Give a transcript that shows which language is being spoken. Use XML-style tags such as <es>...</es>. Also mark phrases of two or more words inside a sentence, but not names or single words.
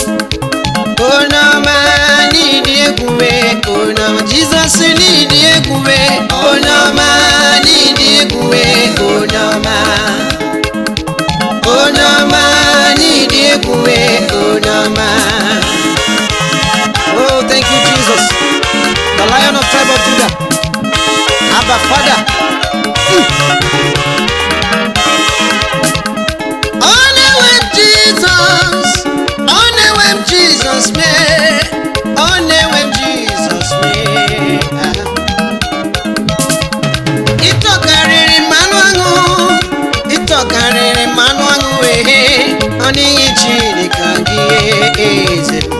<ig>Onye ọma, n'ịdị egwu, ee, onye ọma. Jizọs, n'ịdị egwu, ee, onye ọma, n'ịdị egwu, ee, onye ọma. Onye ọma, n'ịdị egwu, ee, onye ọma.</ig> <en>Oh, thank you, Jesus, the Lion of tribe of Judah. Abba, Father. Mm.</en> <ig>Ọ na-ewe m Jizọs, ọ na-ewe m Jizọs mee, ọ na-ewe m Jizọs mee. Ị tọkarịrị mmanụ aṅụ, ị tọkarịrị mmanụ aṅụ, ehe, ọ dịghị chi dị ka gị, eze.</ig>